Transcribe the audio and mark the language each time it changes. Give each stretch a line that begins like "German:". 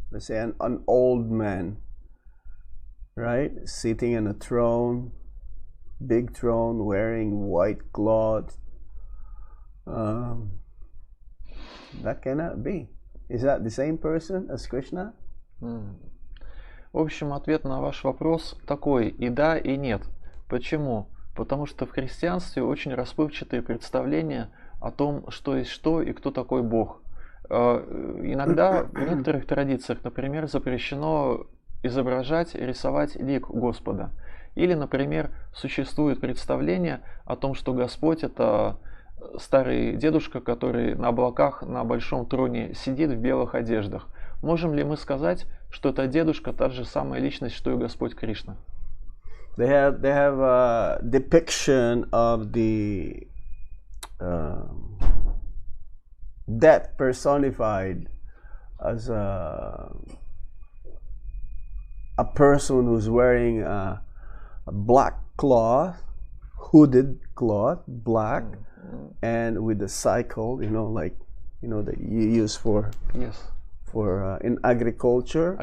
English: Let's say an old man, right? Sitting in a throne, big throne, wearing white cloth. That cannot be. Is that the same person as Krishna?
Russian: В общем, ответ на ваш вопрос такой: и да, и нет. Почему? Потому что в христианстве очень расплывчатые представления о том, что есть что и кто такой Бог. Иногда в некоторых традициях, например, запрещено изображать и рисовать лик Господа. Или, например, существует представление о том, что Господь — это старый дедушка, который на облаках на большом троне сидит в белых одеждах. Можем ли мы сказать, что это дедушка та же самая личность, что и Господь Кришна?
English: They have a depiction of the death personified as a person who's wearing a black cloth, hooded cloth, black, and with a cycle, that you use for in agriculture.